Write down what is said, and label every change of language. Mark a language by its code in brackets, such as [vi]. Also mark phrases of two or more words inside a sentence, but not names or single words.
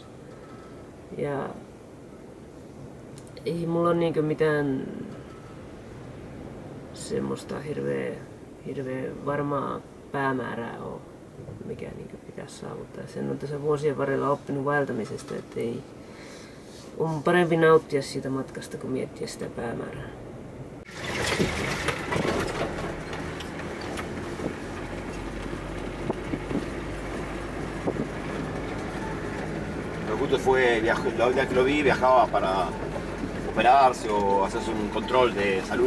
[fi] Ja ei mulla ole niin mitään semmoista hirveä varmaa päämäärää ole, mikä niin pitäisi saavuttaa. Sen on tässä vuosien varrella oppinut vaeltamisesta, että ei, on parempi nauttia siitä matkasta kuin miettiä sitä päämäärää. [es] Justo fue, la última vez que lo vi viajaba para operarse o hacerse un control de salud.